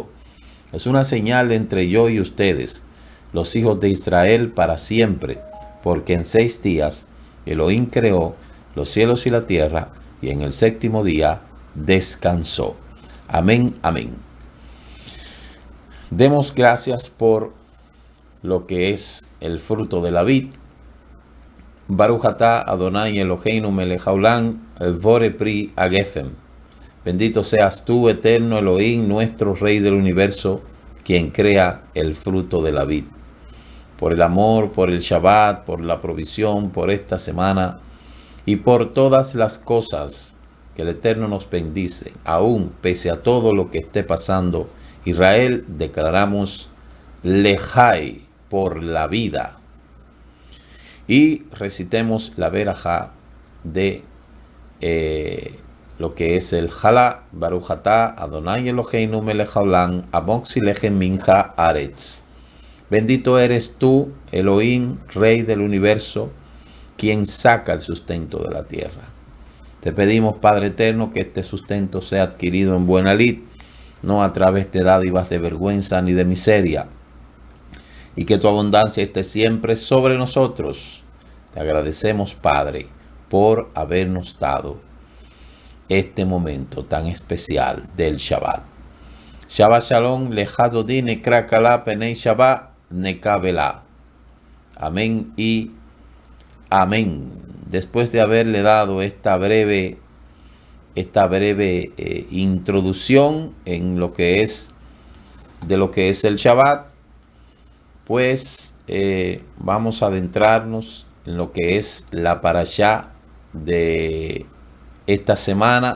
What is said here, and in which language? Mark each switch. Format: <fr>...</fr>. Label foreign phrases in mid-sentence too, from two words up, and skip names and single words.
<es>Es una señal entre yo y ustedes, los hijos de Israel, para siempre, porque en 6 días Elohim creó los cielos y la tierra, y en el 7º día descansó. Amén, amén. Demos gracias por lo que es el fruto de la vid.</es> <he>ברוך אתה אדוני אלוהינו מלך העולם בורא פרי הגפן.</he> <es>Bendito seas tú, eterno Elohim, nuestro Rey del universo, quien crea el fruto de la vid. Por el amor, por el Shabbat, por la provisión, por esta semana y por todas las cosas que el Eterno nos bendice, aún pese a todo lo que esté pasando, Israel, declaramos Lejai, por la vida. Y recitemos la verajá de lo que es el Jalá,</es> <he>ברוך אתה אדוני אלוהינו מלך העולם, המוציא לחם מן הארץ.</he> <es>Bendito eres tú, Elohim, Rey del universo, quien saca el sustento de la tierra. Te pedimos, Padre eterno, que este sustento sea adquirido en buena lid, no a través de dádivas de vergüenza ni de miseria, y que tu abundancia esté siempre sobre nosotros. Te agradecemos, Padre, por habernos dado este momento tan especial del Shabbat.</es> <he>שבת שלום, לכה דודי נקרא כלה פני שבת נקבלה.</he> <es>Amén y amén. Después de haberle dado esta breve introducción en lo que es el Shabbat, pues vamos a adentrarnos en lo que es la parashá de esta semana.</es>